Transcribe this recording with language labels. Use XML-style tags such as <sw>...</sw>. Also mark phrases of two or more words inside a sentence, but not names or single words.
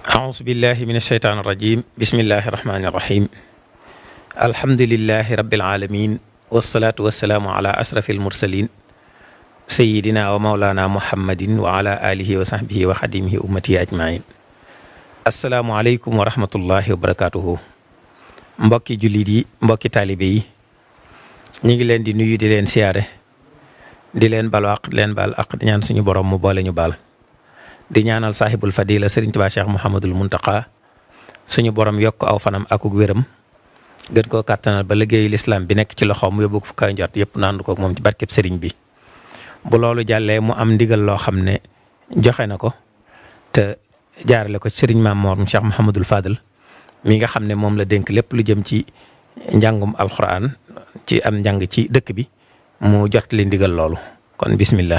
<ar>أعوذ بالله من الشيطان الرجيم بسم الله الرحمن الرحيم الحمد لله رب العالمين والصلاة والسلام على أشرف المرسلين سيدنا ومولانا محمد وعلى آله وصحبه وخديمه أمتي أجمعين السلام عليكم ورحمة الله وبركاته</ar> <wo>mbokki jullit yi mbokki taalibe yi ñu ngi leen di nuyu di leen siyaare di leen baal àq di leen baal àq di ñaan suñu borom mu boole ñu baal di ñaanal saaxibul fadila Serigne Touba Cheikh Mouhamadul Muntaqa suñu borom yokk aw fanam akuk wéram gën koo kàttanal ba liggéeyu lislaam bi nekk ci loxoom mu yóbbu ko fu kaw njort yëpp naandu ko moom ci barkeb Serigne bi bu loolu jàllee mu am ndigal loo xam ne joxe na ko te jaarale ko Serigne Maam Mor Cheikh Mouhamadul Fadal mi nga xam ne moom la dénk lépp lu jëm ci njàngum alxuraan ci am njàng ci dëkk bi mu jot li ndigal loolu kon bismillah.</wo>